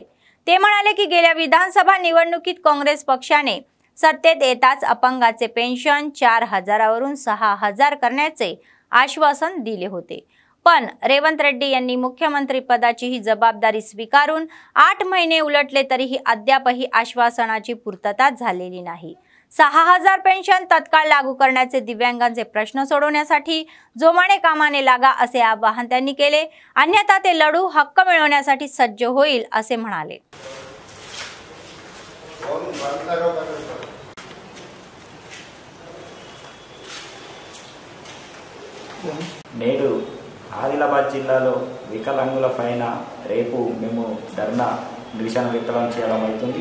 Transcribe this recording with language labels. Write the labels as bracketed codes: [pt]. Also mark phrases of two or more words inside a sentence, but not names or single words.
[mr] ते म्हणाले की गेल्या विधानसभा निवडणुकीत काँग्रेस पक्षाने सत्तेत येताच अपंगाचे पेन्शन 4000 वरून 6000 करण्याचे आश्वासन दिले होते, पण रेवंत रेड्डी यांनी मुख्यमंत्री पदाची ही जबाबदारी स्वीकारून 8 महिने उलटले तरीही अद्यापही आश्वासनाची पूर्तता झालेली नाही. 6000 पेन्शन तत्काळ लागू करण्याचे दिव्यांगांचे प्रश्न सोडवण्यासाठी जोमाने कामाने लागा असे आवाहन त्यांनी केले. अन्यथा ते लढू हक्क मिळवण्यासाठी सज्ज होईल असे म्हणाले. [te] నేడు ఆదిలాబాద్ జిల్లాలో వికలాంగుల పైన రేపు మేము ధర్నా నిరసన వ్యక్తం చేయడం అవుతుంది.